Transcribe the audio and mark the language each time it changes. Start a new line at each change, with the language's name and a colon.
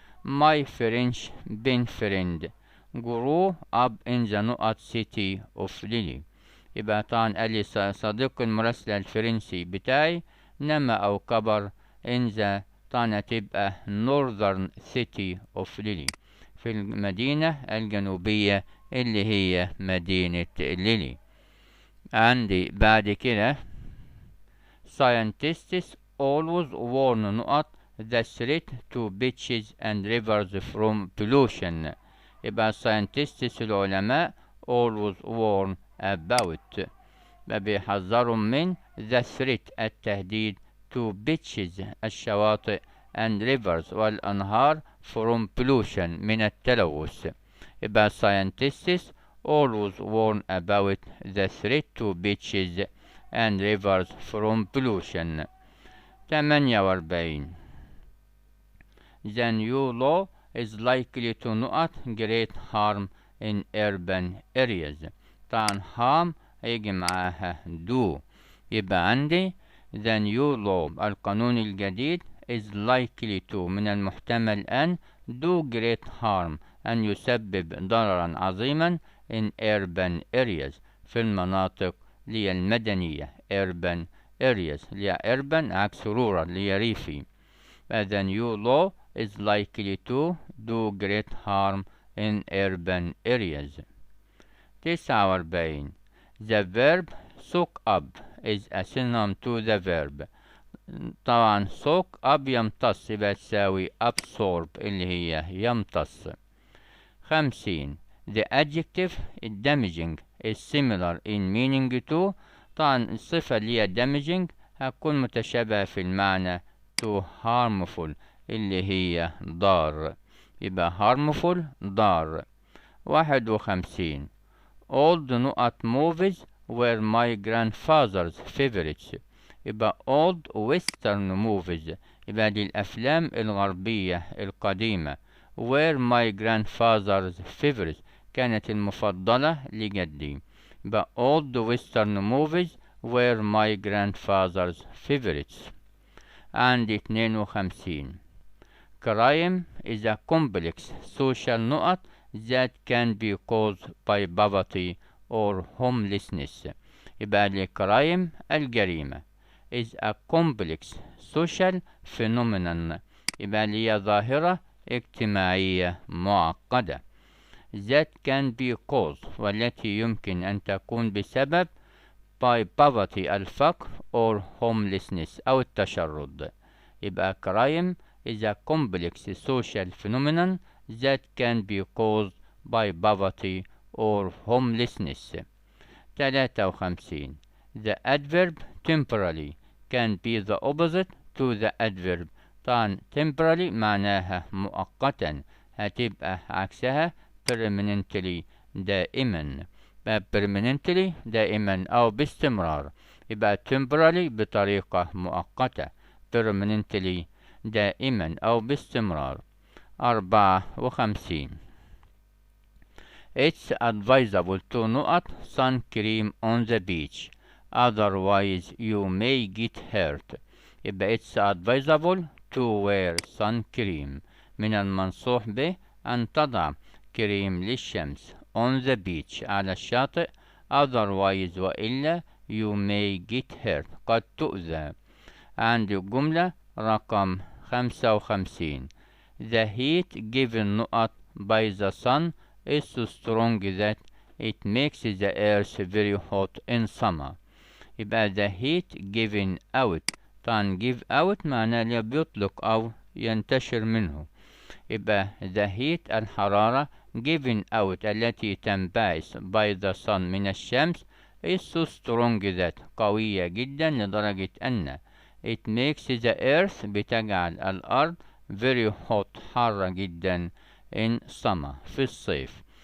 English: My French been friend grew up in the city of Lily.
Arabic: يبقى طبعا قال لي صديق المراسلة الفرنسي بتاعي نما أو كبر
English: in the
Arabic: طبعا تبقى
English: northern city of Lily
Arabic: في المدينة الجنوبية اللي هي مدينة ليلي. عندي بعد كده
English: scientists always warn the threat to beaches and rivers from pollution.
Arabic: يبقى
English: scientists
Arabic: العلماء
English: always warn about
Arabic: بيحذروا من
English: the threat
Arabic: التهديد
English: to beaches
Arabic: الشواطئ
English: and rivers
Arabic: والأنهار
English: from pollution
Arabic: من التلوث.
English: يبقى scientists always warn about the threat to beaches and rivers from pollution. 48. The new law is likely to great harm in urban areas.
Arabic: طبعا harm هيجي معاها do. يبقى عندي
English: the new law
Arabic: القانون الجديد
English: is likely to
Arabic: من المحتمل أن
English: do great harm
Arabic: أن يسبب ضررا عظيما
English: in urban areas
Arabic: في المناطق المدنية
English: urban areas urban
Arabic: عكس
English: rural
Arabic: ريفي.
English: The new law is likely to do great harm in urban areas. 49. The verb soak up is a synonym to the verb.
Arabic: طبعا soak up يمتص يبقى تساوي absorb اللي هي يمتص.
English: 50. The adjective damaging is similar in meaning to.
Arabic: طبعا الصفة اللي هي damaging هتكون متشابهة في المعنى
English: to harmful
Arabic: اللي هي ضار. يبقى harmful ضار.
English: 51. Old movies were my grandfather's favorites.
Arabic: يبقى
English: old western movies
Arabic: يبقى دي الأفلام الغربية القديمة
English: were my grandfather's favorites
Arabic: كانت المفضلة لجدي. يبقى
English: old western movies were my grandfather's favorites.
Arabic: عندي 52.
English: Crime is a complex social that can be caused by poverty or homelessness.
Arabic: يبقى لي crime الجريمة
English: is a complex social phenomenon
Arabic: يبقى لي ظاهرة اجتماعية معقدة
English: that can be caused
Arabic: والتي يمكن أن تكون بسبب
English: by poverty
Arabic: الفقر
English: or homelessness
Arabic: أو التشرد. يبقى
English: crime is a complex social phenomenon that can be caused by poverty or homelessness. 53. The adverb temporarily can be the opposite to the adverb.
Arabic: طبعا temporarily معناها مؤقتا هتبقى عكسها permanently دائما. permanently دائما أو باستمرار. يبقى temporarily بطريقة مؤقتة permanently دائما أو باستمرار. 54.
English: It's advisable to not sun cream on the beach, otherwise you may get hurt.
Arabic: يبقى
English: it's advisable to wear sun cream.
Arabic: من المنصوح به أن تضع كريم للشمس
English: on the beach
Arabic: على الشاطئ،
English: otherwise
Arabic: وإلا
English: you may get hurt
Arabic: قد تؤذى. عندي الجملة رقم 55.
English: The heat given
Arabic: نقط
English: by the sun is so strong that it makes the earth very hot in summer.
Arabic: يبقى
English: the heat given out.
Arabic: طبعا give out معناه اللي بيطلق أو ينتشر منه. يبقى
English: the heat
Arabic: الحرارة
English: given out
Arabic: التي تنبعث
English: by the sun
Arabic: من الشمس
English: is so strong that
Arabic: قوية جدا لدرجة أن
English: it makes the earth
Arabic: بتجعل الأرض
English: very hot
Arabic: حارة جدا
English: in summer
Arabic: في الصيف.